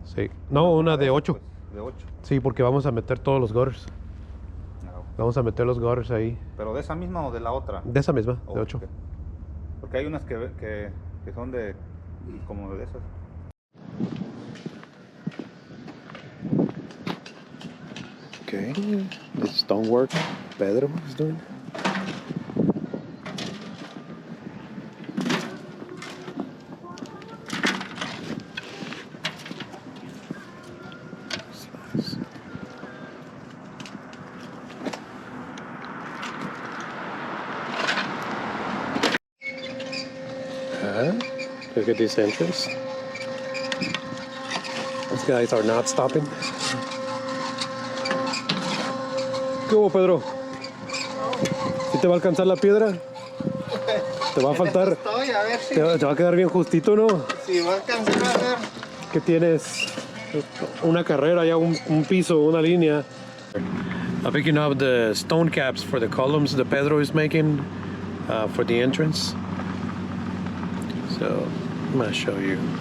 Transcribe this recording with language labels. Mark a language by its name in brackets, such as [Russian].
[Spanish] Sí. No, una de 8. Pues, de 8. Sí, porque vamos a meter todos los gutters. Vamos a meter los gutters ahí. ¿Pero de esa misma o de la otra? De esa misma, de 8. [English] Okay. [Spanish] Porque hay unas que son de como de esas. [English] Okay, the stonework Pedro is doing. Nice. Look at this entrance. These guys are not stopping. [Spanish] ¿Qué hubo, Pedro? ¿Sí te va a alcanzar la piedra? ¿Te va a faltar? Estoy, a ver si, Te va a quedar bien justito, ¿no? si va a alcanzar a ver. Que tienes una carrera, ya un piso, una línea. [English] I'm picking up the stone caps for the columns that Pedro is making for the entrance. So I'm gonna show you.